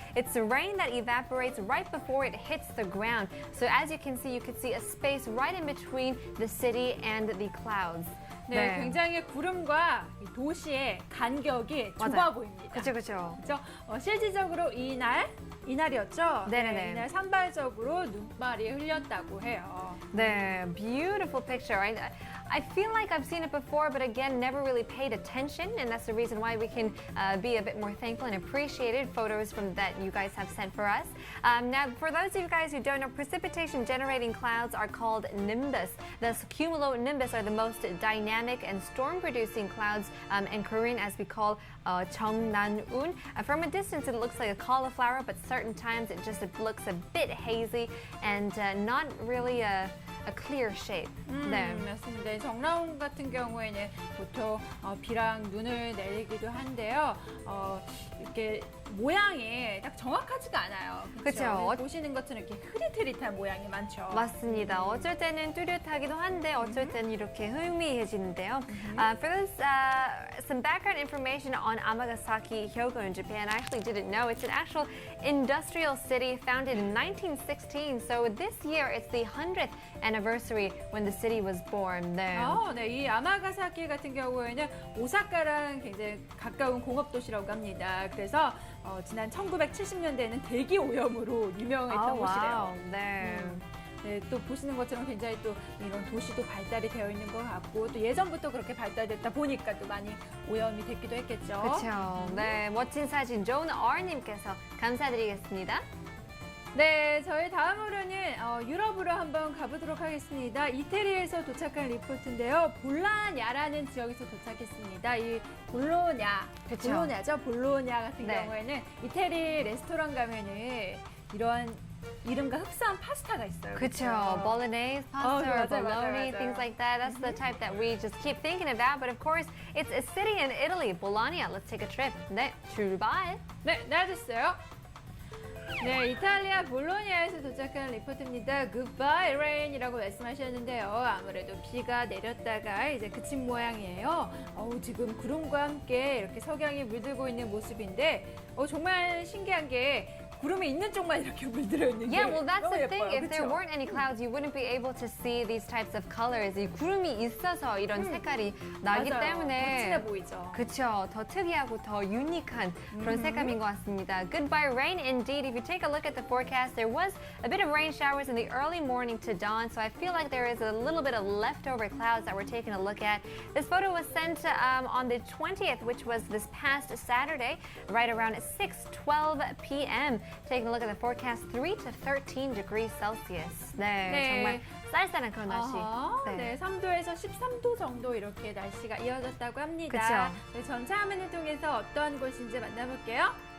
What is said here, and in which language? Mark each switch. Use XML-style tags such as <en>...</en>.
<en>It's the rain that evaporates right before it hits the ground. So as you can see a space right in between the city and the clouds.</en> <ko>네, 굉장히 구름과 이 도시의 간격이 좁아 맞아요. 보입니다. 그렇죠. 그렇죠? 실질적으로 이날이었죠? 네네네. 이날 산발적으로 눈발이 흘렸다고 해요. 네,</ko> <en>beautiful picture. I feel like I've seen it before, but again, never really paid attention, and that's the reason why we can be a bit more thankful and appreciated photos that you guys have sent for us. Now, for those of you guys who don't know, precipitation-generating clouds are called nimbus. The cumulonimbus are the most dynamic and storm-producing clouds in Korean, as we call Cheongnan-un. From a distance, it looks like a cauliflower, but certain times it looks a bit hazy and not really a clear shape.</en> <ko>네. 맞습니다. 정라운 같은 경우에는 보통 비랑 눈을 내리기도 한데요. 이렇게 모양이 딱 정확하지가 않아요. 그쵸. 보시는 것처럼 이렇게 흐릿흐릿한 모양이 많죠. 맞습니다. 어쩔 때는 뚜렷하기도 한데 어쩔 때는 이렇게 희미해지는데요.</ko> <en>For this, some background information on Amagasaki, Hyogo in Japan. I actually didn't know. It's an actual industrial city founded in 1916. So this year it's the 100th anniversary when the city was born.</en> <ko>네. 네, 이 아마가사키 같은 경우에는 오사카랑 굉장히 가까운 공업 도시라고 합니다. 그래서 지난 1970년대에는 대기 오염으로 유명했던 곳이래요. 네. 네, 또 보시는 것처럼 굉장히 또 이런 도시도 발달이 되어 있는 것 같고 또 예전부터 그렇게 발달됐다 보니까 또 많이 오염이 됐기도 했겠죠. 그렇죠. 네, 멋진 사진 존 R님께서 감사드리겠습니다. 네, 저희 다음으로는 유럽으로 한번 가보도록 하겠습니다. 이태리에서 도착한 리포트인데요. 볼라냐라는 지역에서 도착했습니다. 이 볼로냐, 그쵸. 볼로냐죠. 볼로냐 같은 네. 경우에는 이태리 레스토랑 가면은 이러한 이름과 흡사한 파스타가 있어요. 그쵸.</ko> <en>Bolognese pasta or</en> <ko>맞아요,</ko> <en>bologna,</en> <ko>맞아요.</ko> <en>things like that. That's the type that we just keep thinking about. But of course, it's a city in Italy, Bologna. Let's take a trip.</en> <ko>네, 출발. 네, 나와주세요. 네, 이탈리아 볼로냐에서 도착한 리포트입니다. Goodbye rain이라고 말씀하셨는데요. 아무래도 비가 내렸다가 이제 그친 모양이에요. 지금 구름과 함께 이렇게 석양이 물들고 있는 모습인데 정말 신기한 게 구름이 있는 쪽만 이렇게 물들어 있는 게</ko> <en>Yeah, well, that's</en> <ko>너무</ko> <en>the thing.</en> <ko>예뻐요.</ko> <en>If there</en> <ko>그쵸?</ko> <en>weren't any clouds, you wouldn't be able to see these types of colors.</en> <ko>이 구름이 있어서 이런 색깔이 나기 맞아요. 때문에 더 진해 보이죠. 그쵸. 더 특이하고 더 유니크한 그런 색감인 것 같습니다.</ko> <en>Goodbye rain indeed. If you take a look at the forecast, there was a bit of rain showers in the early morning to dawn, so I feel like there is a little bit of leftover clouds that we're taking a look at. This photo was sent on the 20th, which was this past Saturday, right around 6:12 p.m. Taking a look at the forecast, 3 to 13 degrees Celsius.</en> <ko>네, 네. 정말 쌀쌀한 그런 날씨. 아하, 네, 3도에서 13도 정도 이렇게 날씨가 이어졌다고 합니다. 그쵸. 네, 전차 화면을 통해서 어떤 곳인지 만나볼게요.</ko>